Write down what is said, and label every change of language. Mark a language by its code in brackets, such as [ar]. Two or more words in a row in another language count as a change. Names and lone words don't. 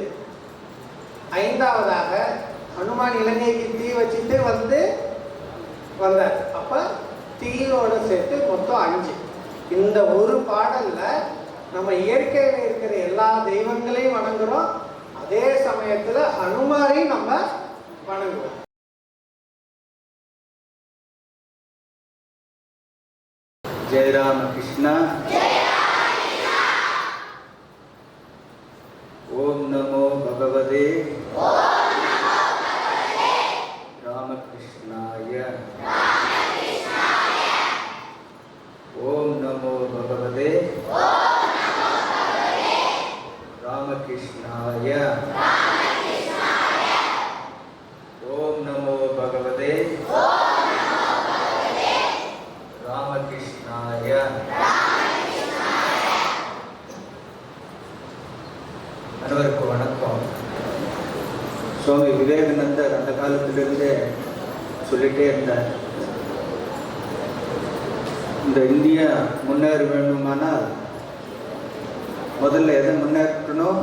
[ta] 5வதாக ஹனுமான் இலங்கைக்கு தீ வச்சுட்டு வந்தார். அப்ப தீயோட சேர்த்து மொத்தம் 5. இந்த ஒரு பாடல்ல நம்ம இயற்கையில இருக்கிற எல்லா தெய்வங்களையும் வணங்குறோம். அதே சமயத்துல ஹனுமாரையும் நம்ம வணங்குவோம். [sa] जय राम कृष्णा। ओम नमो भगवते रामकृष्णाय। ओम नमो भगवते रामकृष्णाय। ओम नमो भगवते ராமகிருஷ்ணாய. [ta] அனைவருக்கும் வணக்கம். சுவாமி விவேகானந்தர் அந்த காலத்திலிருந்தே சொல்லிட்டே இருந்தார், இந்த இந்தியா முன்னேற வேண்டுமானால் முதல்ல எதை முன்னேற்றணும்?